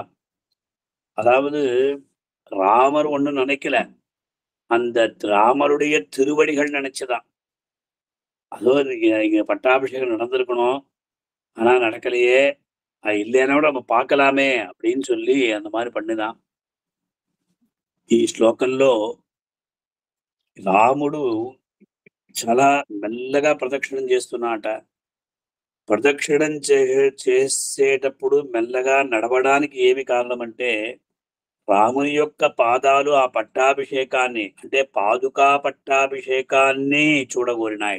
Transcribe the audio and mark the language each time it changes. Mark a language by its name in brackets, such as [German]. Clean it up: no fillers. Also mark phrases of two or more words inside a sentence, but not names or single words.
[Tamil] அதாவது ராமர் ஒண்ணும் நினைக்கல, அந்த ராமருடைய திருவடிகள் நினைச்சதான். அதோ இங்க பட்டாபிஷேகம் நடந்திருக்கணும், ஆனா நடக்கலையே, இல்லைன்னா கூட நம்ம பார்க்கலாமே அப்படின்னு சொல்லி அந்த மாதிரி பண்ணுதான். [Telugu] ఈ శ్లోకంలో రాముడు చాలా మెల్లగా ప్రదక్షిణం చేస్తున్నాట. ప్రదక్షిణం చేసేటప్పుడు మెల్లగా నడవడానికి ఏమి కారణం అంటే, రాముని యొక్క పాదాలు ఆ పట్టాభిషేకాన్ని, అంటే పాదుకా పట్టాభిషేకాన్ని చూడగోరినాయట.